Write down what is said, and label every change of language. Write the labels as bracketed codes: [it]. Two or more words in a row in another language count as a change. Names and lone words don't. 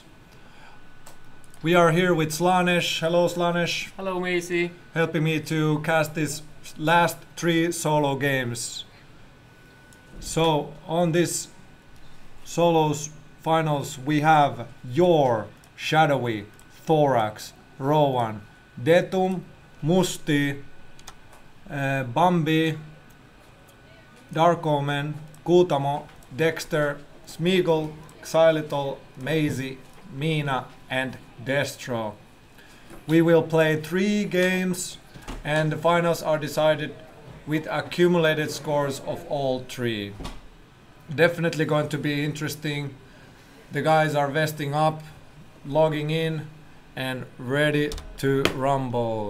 [en] We are here with Slaanesh. Hello, Slaanesh. Hello, Meizi. Helping me to cast these last 3 solo games. So on this solos finals we have your Shadowi, Thorax, Rowan, Detum, Musti, Bambi, Darko, Omen, Dexter, Smeagul, Meizi, Miina and Dexter. We will play 3 games and the finals are decided with accumulated scores of all 3. Definitely going to be interesting. The guys are vesting up, logging in and ready to rumble.